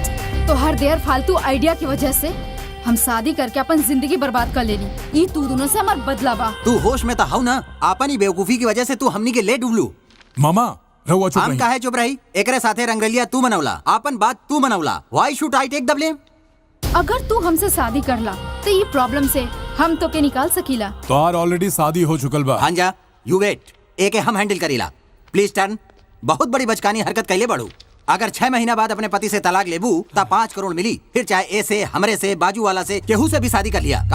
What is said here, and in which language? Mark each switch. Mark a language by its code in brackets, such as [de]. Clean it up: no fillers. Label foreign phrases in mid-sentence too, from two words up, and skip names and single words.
[bho] तो हर देर फालतू आइडिया की वजह से हम शादी करके अपन जिंदगी बर्बाद कर लेली। ई तू दोनों से हमार बदला बा। तू होश में तो हाउ ना? आपन ही बेवकूफी की वजह से तू हमनी के ले डूबलू। मामा रहुआ चुप हम रही। काहे चुप रही? एकरे साथे रंगरलिया तू मनौला, आपन बात तू मनौला। [en] Why should I take the blame? [bho] अगर तू हमसे शादी करला तो ये प्रॉब्लम से हम तो के निकाल सकीला। तोहार ऑलरेडी शादी हो चुकल बा। हाँ जा, [en] you wait, [bho] एके हम हैंडल करीला। [en] Please turn. [bho] बहुत बड़ी बचकानी हरकत कैले बढ़ू। अगर 6 महीना बाद अपने पति से तलाक लेबू ता 5 करोड़ मिली, फिर चाहे ऐसे हमरे से, बाजू वाला से, केहू से भी शादी कर लिया।